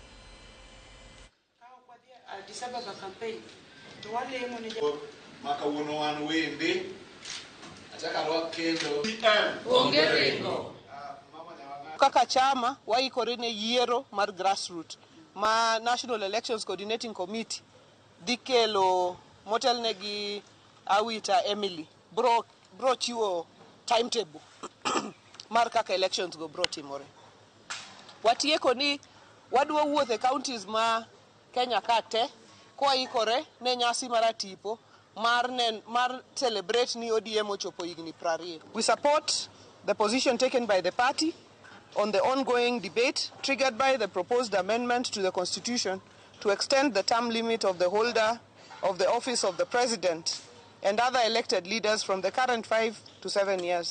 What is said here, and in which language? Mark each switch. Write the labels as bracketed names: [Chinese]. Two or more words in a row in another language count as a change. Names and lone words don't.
[Luo (Kenya and Tanzania)] Kaka chama waikore ne yiero mar grassroots ma National Elections Coordinating Committee dikelo motelnegi Awita Emily bro chiwo timetable mar kaka elections go bro timore. Watieko ni wadwa wuothe counties ma Kenya kate kwa ikore ne nyasi maratipo mar celebrate ni ODM ochopo higni 20. [English] We support the position taken by the party on the ongoing debate triggered by the proposed amendment to the Constitution to extend the term limit of the holder of the office of the President and other elected leaders from the current 5 to 7 years.